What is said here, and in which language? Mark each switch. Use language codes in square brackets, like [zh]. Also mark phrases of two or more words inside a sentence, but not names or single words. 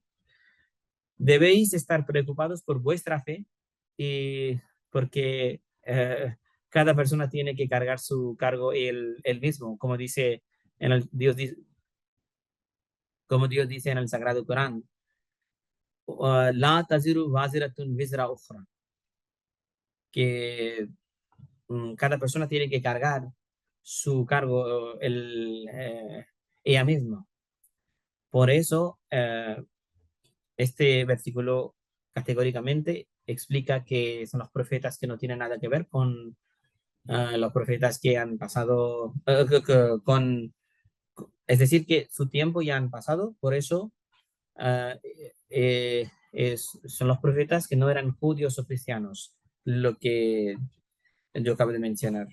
[es] Debéis estar preocupados por vuestra fe y porque cada persona tiene que cargar su cargo el mismo, como dice como Dios dice en el Sagrado Corán. [ar] لا تزر وازرة وزر أخرى, [es] que cada persona tiene que cargar su cargo ella misma. Por eso, este versículo categóricamente explica que son los profetas que no tienen nada que ver con los profetas que han pasado, es decir, que su tiempo ya han pasado, por eso uh, son los profetas que no eran judíos o cristianos, lo que yo acabo de mencionar.